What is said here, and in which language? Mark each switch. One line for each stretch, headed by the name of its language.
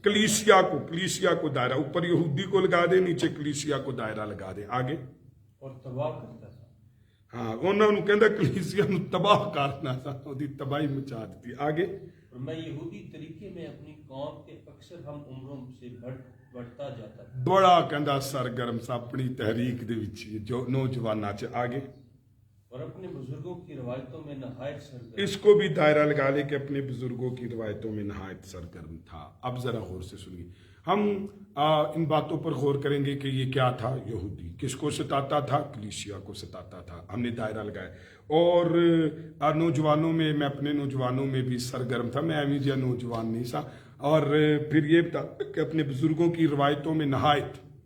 Urdu: کلیسیا کو دائرہ، اوپر یہودی کو لگا دے، نیچے کلیسیا کو دائرہ لگا دے۔ آگے اور تباہ کرتا تھا۔
Punjabi: ہاں انہوں نے کہندا کلیسیا نو تباہ کرنا تھا، دی تباہی مچا دیتی۔ آگے
Urdu: اور میں یہودی طریقے میں اپنی قوم کے اکثر ہم عمروں سے بڑھتا جاتا تھا۔
Punjabi: بڑا کہندا سرگرم سا اپنی تحریک دے وچ جو نوجواناں چ۔ آگے
Urdu: اور اپنے بزرگوں کی روایتوں میں نہایت سرگرم، اس کو بھی دائرہ لگا لے کہ اپنے بزرگوں کی روایتوں میں نہایت سرگرم تھا۔ اب ذرا غور سے سنیے، ہم ان باتوں پر غور کریں گے کہ یہ کیا تھا؟ یہودی کس کو ستاتا تھا؟ کلیسیا کو ستاتا تھا۔ ہم نے دائرہ لگایا، اور نوجوانوں میں، میں اپنے نوجوانوں میں بھی سرگرم تھا،
Punjabi: میں ایویں جہا نوجوان نہیں سا،
Urdu: اور پھر یہ بتا کہ اپنے بزرگوں کی روایتوں میں نہایت،